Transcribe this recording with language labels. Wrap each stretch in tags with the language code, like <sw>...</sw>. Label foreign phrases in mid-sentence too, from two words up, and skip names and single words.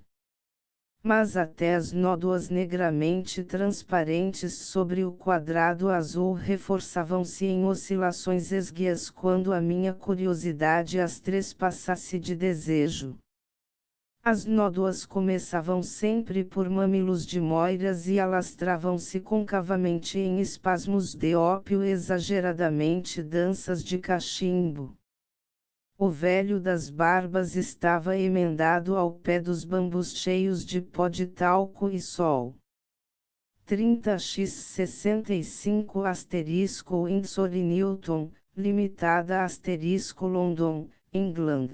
<pt>Mas até as nódoas negramente transparentes sobre o quadrado azul reforçavam-se em oscilações esguias quando a minha curiosidade as trespassasse de desejo. As nódoas começavam sempre por mamilos de moiras e alastravam-se concavamente em espasmos de ópio exageradamente danças de cachimbo. O velho das barbas estava emendado ao pé dos bambus cheios de pó de talco e sol. 30x65 Windsor e Newton, limitada London, England.</pt>